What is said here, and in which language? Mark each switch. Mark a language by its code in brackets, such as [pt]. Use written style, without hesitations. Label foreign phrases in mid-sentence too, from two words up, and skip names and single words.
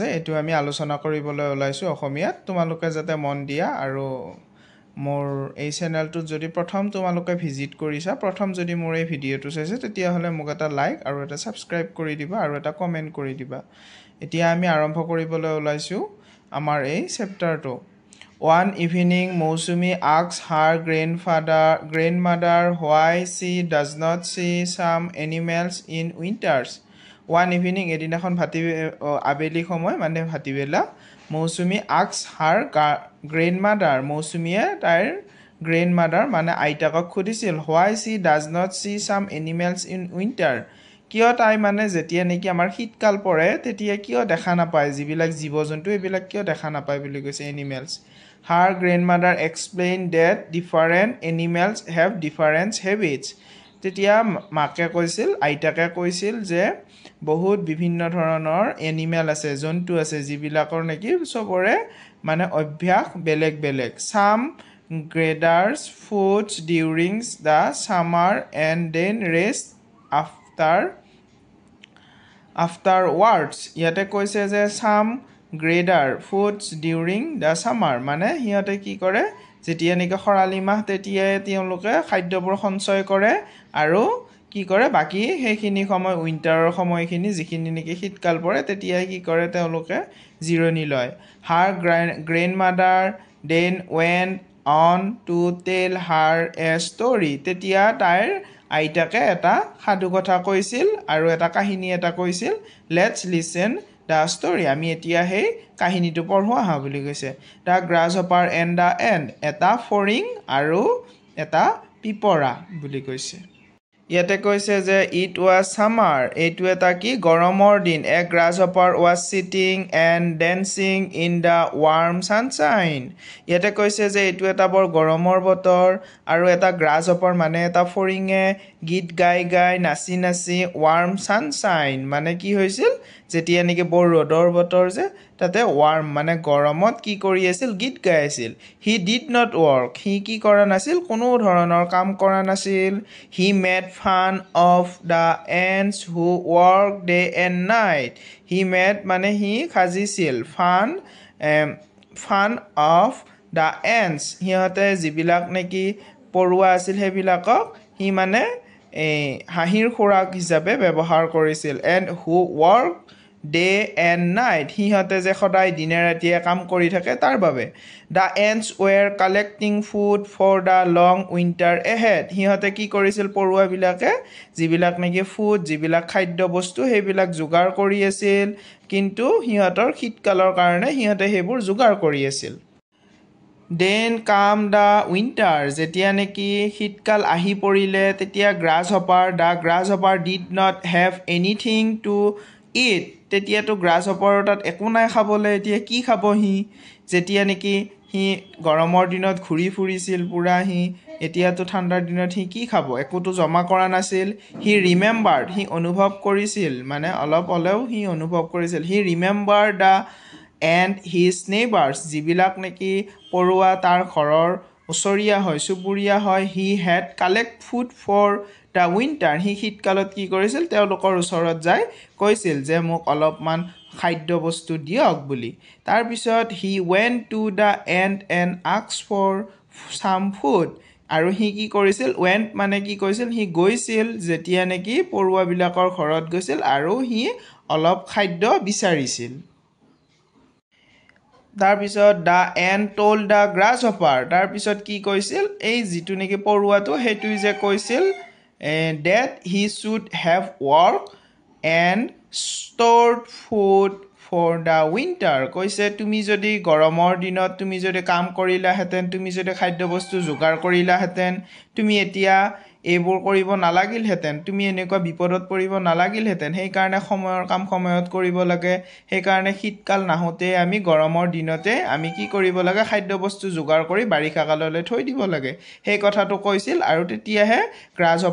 [as] এইটো আমি আলোচনা কৰিবলৈ ওলাইছোঁ অসমীয়াত তোমালোকে যাতে মন দিয়া আৰু মোৰ এই চেনেলটোত যদি প্ৰথম তোমালোকে ভিজিট কৰিছা প্ৰথম যদি মোৰ এই ভিডিঅ'টো চাইছে তেতিয়াহ'লে মোক এটা লাইক আৰু এটা ছাবস্ক্ৰাইব কৰি দিবা আৰু এটা কমেণ্ট কৰি দিবা এতিয়া আমি আৰম্ভ কৰিবলৈ ওলাইছোঁ আমাৰ এই চেপ্টাৰটো [en] One evening, Mousumi asks her grandmother why she does not see some animals in winters. One evening, [as] এদিনাখন আবেলি সময় মানে ভাটিবেলা মৌচুমী [en] asks her grandmother. [as] মৌচুমীয়ে তাইৰ grandmother মানে আইতাকক সুধিছিল [en] why she does not see some animals in winter. [as] কিয় তাই মানে যেতিয়া নেকি আমাৰ শীতকাল পৰে তেতিয়া কিয় দেখা নাপায় যিবিলাক জীৱ-জন্তু এইবিলাক কিয় দেখা নাপায় বুলি কৈছে এনিমেলছ [en] Her grandmother explained that different animals have different habits. [as] তেতিয়া মাকে কৈছিল আইতাকে কৈছিল যে বহুত বিভিন্ন ধৰণৰ এনিমেল আছে জন্তু আছে যিবিলাকৰ নেকি সবৰে মানে অভ্যাস বেলেগ বেলেগ [en] Some gathers food during the summer and then rest afterwards. [as] ইয়াতে কৈছে যে [en] some gather foods during the summer [as] মানে হিয়তে কি কৰে যেতিয়া নেকি খৰালি মাহ তেতিয়াই তেওঁলোকে খাদ্যবোৰ সঞ্চয় কৰে আৰু কি কৰে বাকি সেইখিনি সময় উইন্টাৰৰ সময়খিনি যিখিনি নেকি শীতকাল পৰে তেতিয়াই কি কৰে তেওঁলোকে জিৰণি লয় [en] Her grandmother then went on to tell her a story [as] তেতিয়া তাইৰ আইতাকে এটা সাধু কথা কৈছিল আৰু এটা কাহিনী এটা কৈছিল [en] Let's listen The story [as] আমি এতিয়া হে কাহিনীটো পঢ়ো আহা বুলি কৈছে [en] The grasshopper and the ant [as] এটা ফৰিং আৰু এটা পিপৰা বুলি কৈছে ইয়াতে কৈছে যে [en] it was summer [as] এইটো এটা কি গৰমৰ দিন [en] A grasshopper was sitting and dancing in the warm sunshine [as] ইয়াতে কৈছে যে এইটো এটা বৰ গৰমৰ বতৰ আৰু এটা grasshopper মানে এটা ফৰিঙে গীত গাই গাই নাচি নাচি [en] warm sunshine [as] মানে কি হৈছিল যেতিয়া নেকি বৰ ৰ'দৰ বতৰ যে তাতে warm মানে গৰমত কি কৰি আছিল গীত গাই আছিল [en] he did not work he [as] কি কৰা নাছিল কোনো ধৰণৰ কাম কৰা নাছিল [en] he made fun of the ants who work day and night he made [as] মানে he খাজিছিল [en] fun of the ants [as] হিহঁতে যিবিলাক নেকি পৰুৱা আছিল সেইবিলাকক he মানে হাঁহিৰ খোৰাক হিচাপে ব্যৱহাৰ কৰিছিল [en] and who work day and night [as] হিহঁতে যে সদায় দিনে ৰাতিয়ে কাম কৰি থাকে তাৰ বাবে [en] the ants were collecting food for the long winter ahead [as] হিহঁতে কি কৰিছিল পৰুৱাবিলাকে যিবিলাক নেকি ফুড যিবিলাক খাদ্য বস্তু সেইবিলাক যোগাৰ কৰি আছিল কিন্তু হিহঁতৰ শীতকালৰ কাৰণে হিহঁতে সেইবোৰ যোগাৰ কৰি আছিল [en] Then come the winter [as] যেতিয়া নেকি শীতকাল আহি পৰিলে তেতিয়া [en] the grasshopper did not have anything to eat [as] তেতিয়াতো grasshopper তাত একো নাই খাবলৈ এতিয়া কি খাব হি যেতিয়া নেকি হি গৰমৰ দিনত ঘূৰি ফুৰিছিল পুৰা হি এতিয়াতো ঠাণ্ডাৰ দিনত হি কি খাব একোটো জমা কৰা নাছিল হি ৰিমেম্বাৰ্ড হি অনুভৱ কৰিছিল মানে অলপ অলপ হি অনুভৱ কৰিছিল হি ৰিমেম্বাৰ্ড [en] the and his neighbors [as] যিবিলাক নেকি পৰুৱা তাৰ ঘৰৰ ওচৰীয়া হয় সুবুৰীয়া হয় [en] he had collect food for the winter [as] হি শীতকালত কি কৰিছিল তেওঁলোকৰ ওচৰত যায় কৈছিল যে মোক অলপমান খাদ্য বস্তু দিয়ক বুলি তাৰ পিছত [en] he went to the ant and asked for some food [as] আৰু হি কি কৰিছিল went মানে কি কৈছিল হি গৈছিল যেতিয়া নেকি পৰুৱাবিলাকৰ ঘৰত গৈছিল আৰু হি অলপ খাদ্য বিচাৰিছিল তাৰ পিছত [en] the ant told the grasshopper [as] তাৰ পিছত কি কৈছিল এই যিটো নেকি পৰুৱাটো হেতুই যে কৈছিল [en] that he should have worked and stored food for the winter [as] কৈছে তুমি যদি গৰমৰ দিনত তুমি যদি কাম কৰিলা হেতেন তুমি যদি খাদ্য বস্তু যোগাৰ কৰিলা হেতেন তুমি এতিয়া এইবোৰ কৰিব নালাগিল হেতেন তুমি এনেকুৱা বিপদত পৰিব নালাগিল হেতেন সেই কাৰণে সময়ৰ কাম সময়ত কৰিব লাগে সেই কাৰণে শীতকাল নাহতে আমি গৰমৰ দিনতে আমি কি কৰিব লাগে খাদ্য বস্তু যোগাৰ কৰি বাৰিষা কাললৈ থৈ দিব লাগে সেই কথাটো কৈছিল আৰু তেতিয়াহে grasshopper